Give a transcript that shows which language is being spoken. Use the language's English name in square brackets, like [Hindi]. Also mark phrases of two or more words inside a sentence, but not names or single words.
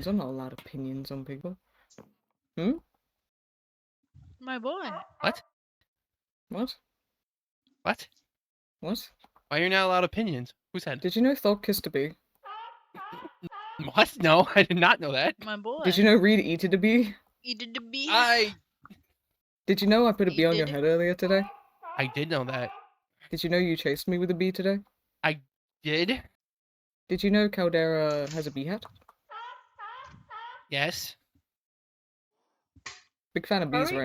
[English] I'm not allowed opinions on people. My boy. What? What? What? What? Why you're not allowed opinions? Who said? Did you know Thog kissed a bee? What? No, I did not know that. My boy. Did you know Reed eated a bee? Eated the bee? Did you know I put a You bee on your did? head earlier today? I did know that. Did you know you chased me with a bee today? I did. Did you know Caldera has a bee hat? Yes. Big fan of bees